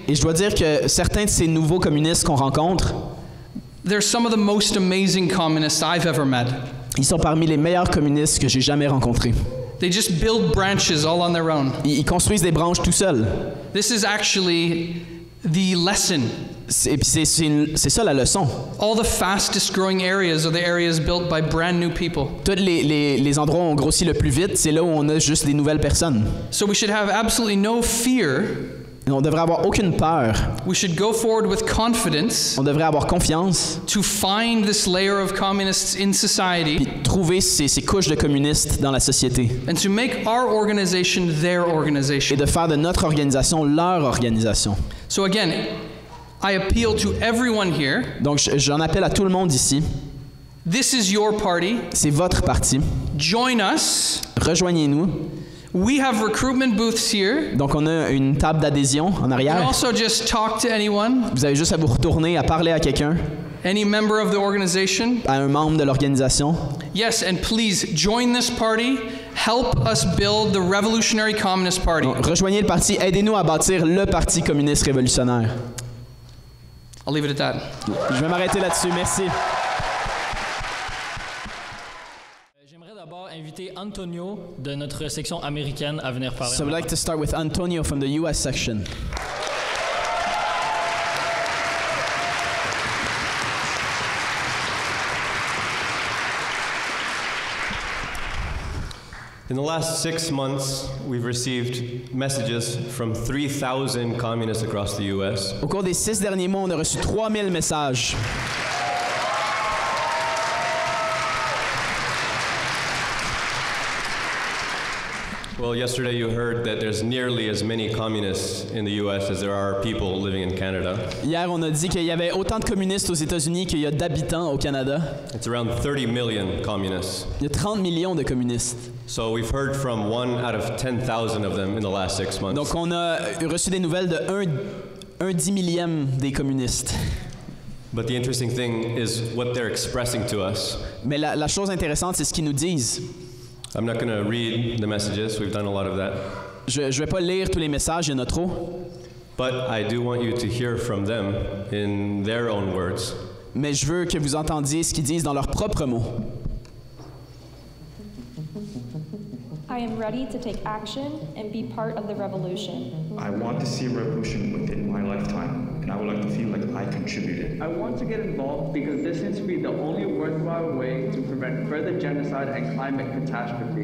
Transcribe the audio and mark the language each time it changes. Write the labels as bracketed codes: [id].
[fr] Et je dois dire que certains de ces nouveaux communistes qu'on rencontre, [en] they're some of the most amazing communists I've ever met. [fr] ils sont parmi les meilleurs communistes que j'ai jamais rencontrés. [en] They just build branches all on their own. [fr] Ils construisent des branches tout seuls. [en] This is actually the lesson. [fr] Et puis c'est ça la leçon. [en] All the fastest growing areas are the areas built by brand new people. [fr] Tous les endroits où on grossit le plus vite, c'est là où on a juste des nouvelles personnes. [en] So we should have absolutely no fear. [fr] Et on devrait avoir aucune peur. [en] We should go forward with confidence [fr] On devrait avoir confiance. [en] to find this layer of communists in society [fr] Puis trouver ces couches de communistes dans la société. [en] and to make our organization their [fr] Et [en] organization. [fr] de faire de notre organisation leur organisation. [en] So again, I appeal to everyone here. [fr] Donc j'en appelle à tout le monde ici. [en] This is your party. [fr] C'est votre parti. [en] Join us. [fr] Rejoignez-nous. [en] We have recruitment booths here. [fr] Donc on a une table d'adhésion en [en] You [fr] arrière. [en] can also just talk to anyone, [fr] Vous avez juste à vous retourner, à parler à quelqu'un, [en] any member of the organization. [fr] à un membre de l'organisation. [en] Yes, and please join this party. Help us build the revolutionary communist party. [fr] Donc, rejoignez le parti. Aidez-nous à bâtir le Parti communiste révolutionnaire. [en] I'll leave it at that. [fr] Je vais m'arrêter là-dessus. Merci. J'aimerais d'abord inviter Antonio de notre section américaine à venir parler. [en] So I'd like to start with Antonio from the US section. In the last 6 months, we've received messages from 3,000 communists across the US. [fr] Au cours des 6 derniers mois, on a reçu 3000 messages. [en] Well, yesterday you heard that there's nearly as many communists in the US as there are people living in Canada. [fr] Hier, on a dit qu'il y avait autant de communistes aux États-Unis qu'il y a d'habitants au Canada. [en] It's around 30 million communists. [fr] Il y a 30 millions de communistes. [en] So we've heard from 1 out of 10,000 of them in the last 6 months. [fr] Donc on a reçu des nouvelles de un 10 millième des communistes. [en] But the interesting thing is what they're expressing to us. [fr] Mais la chose intéressante, c'est ce qu'ils nous disent. [en] I'm not going to read the messages. We've done a lot of that. [fr] Je vais pas lire tous les messages, il y en a trop. [en] But I do want you to hear from them in their own words. [fr] Mais je veux que vous entendiez ce qu'ils disent dans leurs propres mots. [en] I am ready to take action and be part of the revolution. I want to see a revolution within my lifetime, and I would like to feel like I contributed. I want to get involved because this seems to be the only worthwhile way to prevent further genocide and climate catastrophe.